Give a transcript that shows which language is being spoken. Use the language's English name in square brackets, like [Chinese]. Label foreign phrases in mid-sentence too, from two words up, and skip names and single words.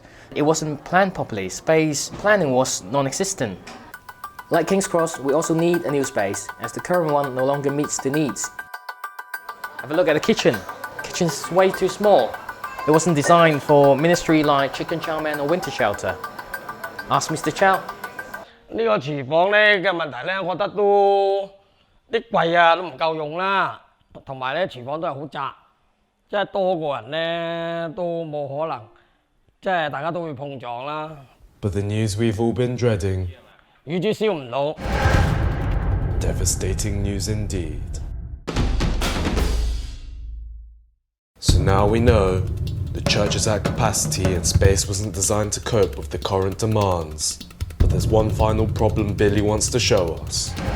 [English] It wasn't planned properly, space planning was non-existent. Like King's Cross, we also need a new space, as the current one no longer meets the needs. Have a look at the kitchen. The kitchen's way too small. It wasn't designed for ministry like chicken chow mein or winter shelter. Ask Mr. Chow. [Cantonese] 呢個廚房咧嘅問題咧，我覺得都啲櫃啊都唔夠用啦，同埋咧廚房都係好窄，即係多個人咧都冇可能，即係大家都會碰撞啦。 [English] But the news we've all been dreading. [Cantonese] 乳豬燒唔到。 [English] Devastating news indeed. So now we know the church is at capacity and space wasn't designed to cope with the current demands. But there's one final problem Billy wants to show us.